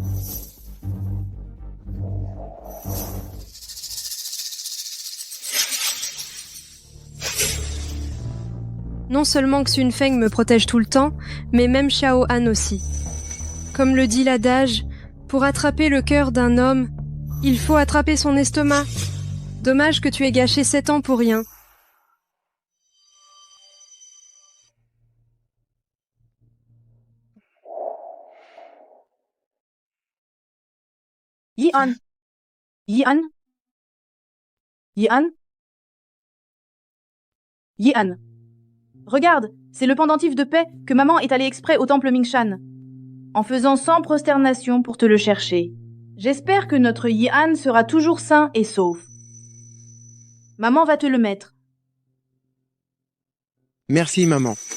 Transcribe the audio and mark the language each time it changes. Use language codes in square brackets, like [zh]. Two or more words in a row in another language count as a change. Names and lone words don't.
[fr] Non seulement Xunfeng me protège tout le temps, mais même Xiao Han aussi. Comme le dit l'adage, pour attraper le cœur d'un homme, il faut attraper son estomac. Dommage que tu aies gâché 7 ans pour rien. Yi-Han. Yi-Han. Yi-Han. Yi-Han. Regarde, c'est le pendentif de paix que maman est allée exprès au temple Mingshan, en faisant 100 prosternations pour te le chercher. J'espère que notre Yi-Han sera toujours sain et sauf. Maman va te le mettre. Merci, maman.